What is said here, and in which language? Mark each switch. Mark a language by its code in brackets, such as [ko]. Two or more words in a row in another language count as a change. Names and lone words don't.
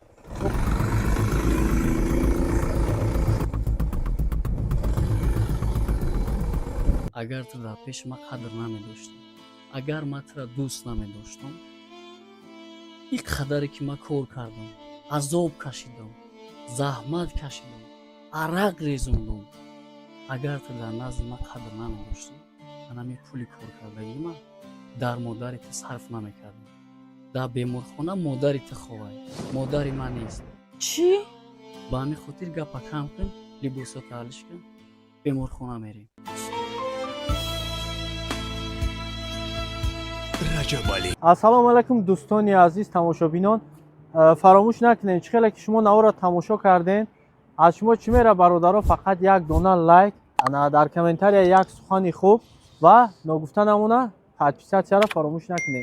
[tg] اگر تو در پیش ما قدر نمیداشتی، اگر ما تو را دوست نمیداشتم، این قدری که ما کار کردم، عذاب کشیدم، زحمت کشیدم، عرق ریزوندم، اگر تو در نزد ما قدر نمیداشتی، من همین پولی کار کردگی ما در مادرت صرف نمیکردم. در بیمارخانه مادرت خواه، مادر من نیست. چی؟ با همین خاطر گپا کم کن، لباسات حالش کن، بیمارخانه میریم. ассалому алайкум дӯстони азиз тамошобинон, фаромӯш накунед чихеле ки шумо навора тамошо карден. аз шумо чӣ мера бародаро? фақат як дона лайк, дар комментария як сухани хуб ва ногуфта намона подписатсияро фаромӯш накунед.